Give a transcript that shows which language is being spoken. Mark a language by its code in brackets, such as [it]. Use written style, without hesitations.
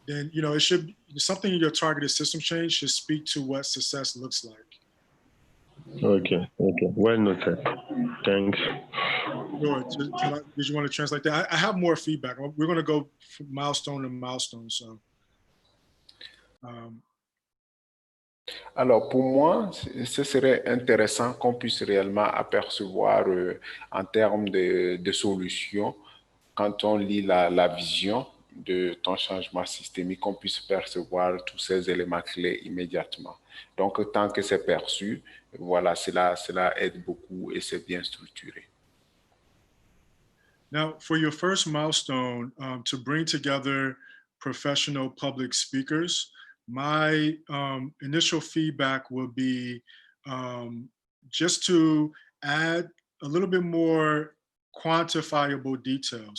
[en] Then, it should, something in your targeted system change should speak to what success looks like. Okay. Well noted. Thanks. Sure. Did you want to translate that? I have more feedback. We're going to go from milestone to milestone. So. [fr] Alors, pour moi, ce serait intéressant qu'on puisse réellement apercevoir en termes de solutions, quand on lit la vision de ton changement systémique, qu'on puisse percevoir tous ces éléments clés immédiatement. Donc, tant que c'est perçu, voilà, cela aide beaucoup et c'est bien structuré. [en] Now, for your first milestone, to bring together professional public speakers, my initial feedback will be just to add a little bit more quantifiable detail.